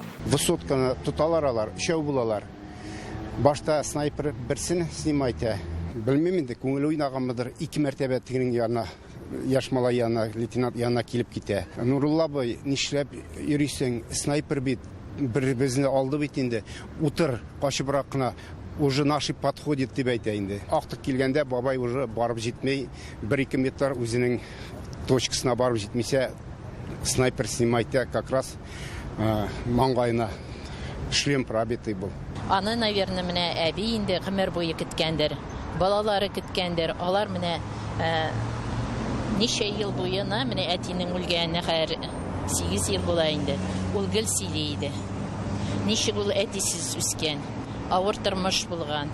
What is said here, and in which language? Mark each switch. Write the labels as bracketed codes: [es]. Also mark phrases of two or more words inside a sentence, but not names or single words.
[tt] Высотканы туталар алар, 3 булалар. Башта снайпер берсен снимайта. Белмим инде, күңел уйнаганмыдыр, 2 мәртәбә тигенең янына, яшь малай янына, лейтенант янына килеп китә. Нурулла бай, нишләп йөрисең, снайпер бит. Безне алды бит инде. Утыр, качыбрак кына [ru] уже наши подходит [tt] дип әйтә инде. Актык килгәндә бабай уже барып җитмей, 1-2 метр үзенең точкасына барып җитмисә, [ru] снайпер снимает как раз маңгайына шлем пробитый был. [tt] Аны, наверное, менә әби инде гомер буе көткәндер. Балалары көткәндер. Алар менә ничә ел буена менә әтинең үлгәненә хәер 8 ел була инде. Ул гел сөйли иде. Ничек ул әтисез үскән, авыр тормыш булган.